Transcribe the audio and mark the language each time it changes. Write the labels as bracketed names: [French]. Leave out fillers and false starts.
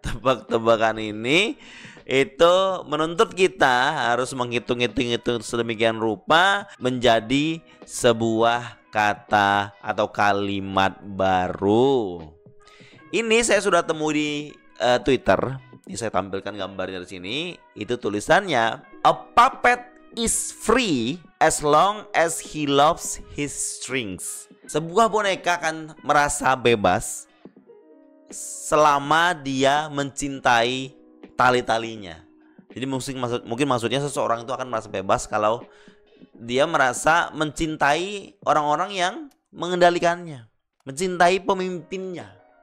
[Indonesian] Tebak-tebakan ini itu menuntut kita harus menghitung-hitung sedemikian rupa menjadi sebuah kata atau kalimat baru. Ini saya sudah temui di Twitter. Ini saya tampilkan gambarnya di sini. Itu tulisannya, [English] a puppet is free as long as he loves his strings. [Indonesian] Sebuah boneka akan merasa bebas selama dia mencintai tali-talinya. Jadi mungkin maksudnya seseorang itu akan merasa bebas kalau dia merasa mencintai orang-orang yang mengendalikannya, mencintai pemimpinnya.